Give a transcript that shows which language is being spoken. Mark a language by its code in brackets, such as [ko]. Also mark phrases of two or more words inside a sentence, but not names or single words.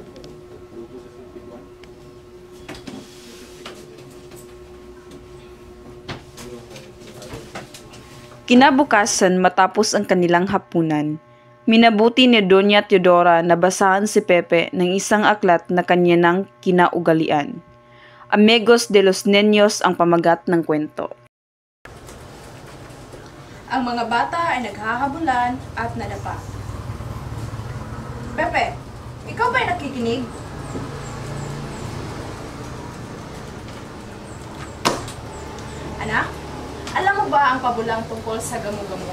[tl] Kinabukasan matapos ang kanilang hapunan, minabuti ni Doña Teodora na basahan si Pepe ng isang aklat na kanya ng kinaugalian. Amigos de los Niños ang pamagat ng kwento. Ang mga bata ay naghahabulan at nadapa. Pepe, ikaw ba'y nakikinig? Anak, alam mo ba ang pabulang tungkol sa gamo-gamo?